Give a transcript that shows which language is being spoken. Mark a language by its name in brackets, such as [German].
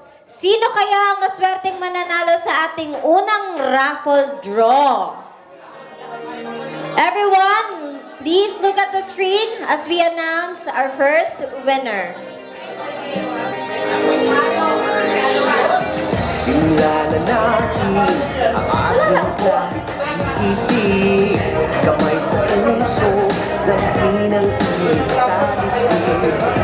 [Filipino] Sino kaya ang maswerteng mananalo sa ating unang raffle draw? [English] Everyone, please look at the screen as we announce our first winner. [Filipino] Simulan na natin ang ating isip. Kamay sa puso, damhin ang init sa bibig.